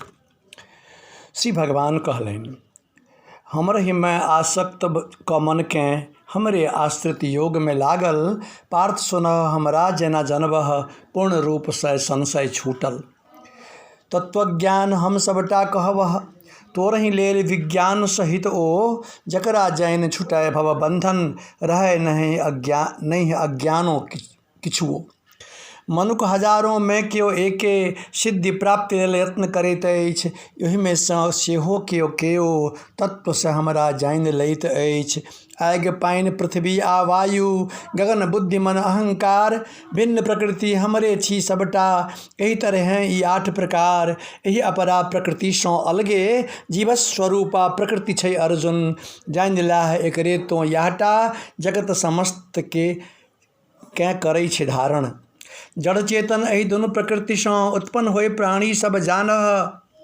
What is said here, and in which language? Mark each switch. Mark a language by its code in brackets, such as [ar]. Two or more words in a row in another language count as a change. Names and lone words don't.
[mai] श्री भगवान कहलनि, हमरहि में आसक्त क मन केँ हमरे आश्रित योग में लागल। पार्थ सुनह हमरा जेना जनबह, पूर्ण रूप से संशय छूटल। तत्वज्ञान हम सबटा कहबह, तोरहि लेल विज्ञान सहित ओ। जकरा जैन छुटै भव बंधन, रहै नहीं अज्ञानो किछुओ। मनुख हजारों में केओ एके सिद्धि प्राप्ति लेल यत्न करैत अछि। एहि में सेहो केओ तत्व से हमरा जानि लैत अछि। आगि पानि पृथ्वी आ वायु, गगन बुद्धि मन अहंकार, भिन्न प्रकृति हमरे छी सबटा। एहि तरह ई 8 प्रकार, एहि अपरा प्रकृति सौ अलगे जीवस्वरूपा प्रकृति छै अर्जुन। जानि लाह एकरे तो याहटा, जगत समस्त के करै छै धारण। जड़ चेतन एहि दुनू प्रकृति सौ उत्पन्न होय प्राणी सब जानह।